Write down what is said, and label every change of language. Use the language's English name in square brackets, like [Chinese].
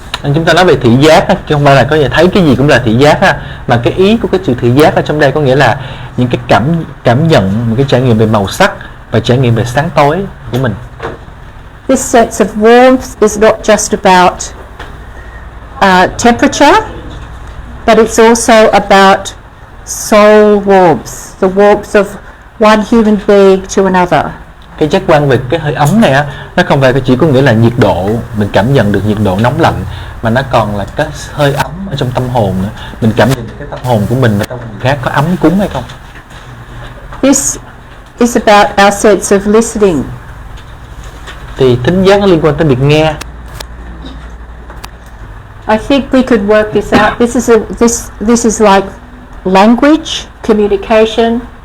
[Vietnamese] Chúng ta nói về thị giác á, chứ không phải là có thể thấy cái gì cũng là thị giác ha, mà cái ý của cái chữ thị giác ở trong đây có nghĩa là những cái cảm nhận, một cái trải nghiệm về màu sắc và trải nghiệm về sáng tối của mình. [English] This sense of warmth is not just about temperature, but it's also about soul warmth, the warmth of one human being to another. [Vietnamese] Cái giác quan về cái hơi ấm này á, nó không phải chỉ có nghĩa là nhiệt độ, mình cảm nhận được nhiệt độ nóng lạnh, mà nó còn là cái hơi ấm ở trong tâm hồn nữa. Mình cảm nhận cái tâm hồn của mình và tâm hồn khác có ấm cúng hay không. [English] This is about our sense of listening. [Vietnamese] Thì thính giác nó liên quan tới việc nghe. [English] I think we could work this out. This is like language, communication.